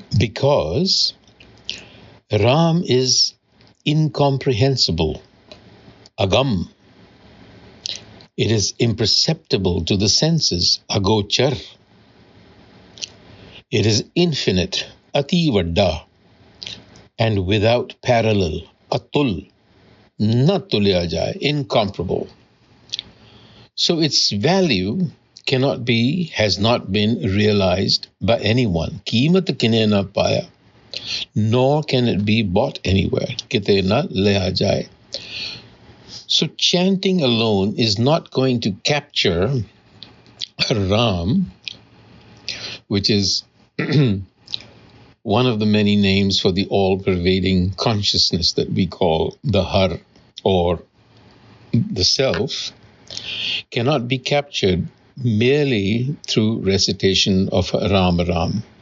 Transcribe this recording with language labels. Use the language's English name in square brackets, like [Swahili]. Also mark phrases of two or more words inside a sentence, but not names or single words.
[English] Because Ram is incomprehensible, agam. It is imperceptible to the senses, agochar. It is infinite, ati-vadda, and without parallel, [Punjabi] ਅਤੁਲ, ਨਾ ਤੁਲਿਆ ਜਾਏ, [English] incomparable. So its value cannot be, has not been realized by anyone. [Punjabi] ਕੀਮਤ ਕਿਨੇ ਨਾ ਪਾਇਆ. [English] Nor can it be bought anywhere. [Punjabi] ਕਿਤੇ ਨਾ ਲਿਹਾ ਜਾਏ. [English] So chanting alone is not going to capture Ram, which is one of the many names for the all-pervading consciousness that we call the Har or the Self, cannot be captured merely through recitation of Raam Raam.